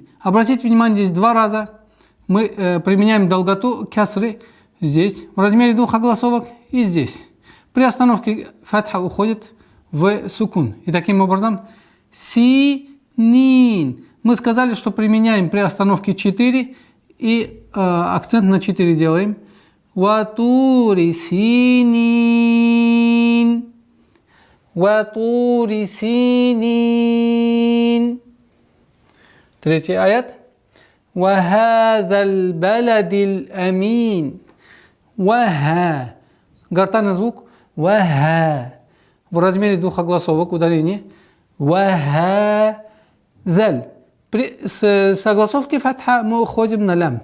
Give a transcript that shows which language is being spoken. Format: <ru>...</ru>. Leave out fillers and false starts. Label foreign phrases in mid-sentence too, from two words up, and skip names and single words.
<ru>Обратите внимание, здесь два раза мы применяем долготу кясры здесь, в размере двух огласовок и здесь. При остановке фатха уходит в сукун. И таким образом синин. Мы сказали, что применяем при остановке 4 и акцент на 4 делаем.</ru> <ar>وطور سينين. وطور سينين.</ar> <ru>Третий аят.</ru> <ar>وهذا البلد الأمين. Ваха. Гортанный звук. Ваха.</ar> <ru>В размере двух огласовок ударение.</ru> <ar>Вахадал.</ar> <ru>С огласовки фатха мы уходим на лям.</ru>